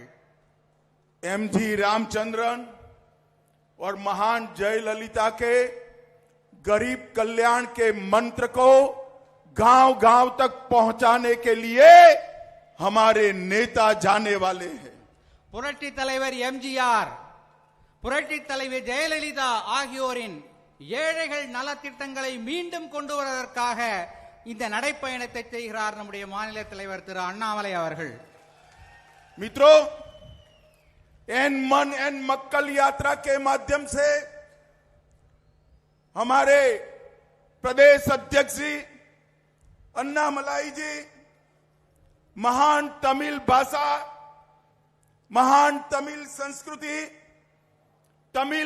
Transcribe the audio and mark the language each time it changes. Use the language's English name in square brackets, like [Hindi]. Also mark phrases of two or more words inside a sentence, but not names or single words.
[Hindi] एमजी रामचंद्रन और महान जयललिता के गरीब कल्याण के मंत्र को गांव-गांव तक पहुंचाने के लिए हमारे नेता जाने वाले हैं. [Tamil] புரட்சி தலைவர் எம்ஜிஆர், புரட்சி தலைவர் ஜெயலலிதா ஆகியோரின் ஏழைகள் நலத்திட்டங்களை மீண்டும் கொண்டு வருவதற்காக இந்த நடைப்பயணத்தை செய்கிறார் நம்முடைய மாநில தலைவர் திரு அண்ணாமலை அவர்கள். [Hindi] मित्रों, एन मन एन मक्कल यात्रा के माध्यम से हमारे प्रदेश अध्यक्ष जी अन्नामलाई जी महान तमिल भाषा, महान तमिल संस्कृति, तमिल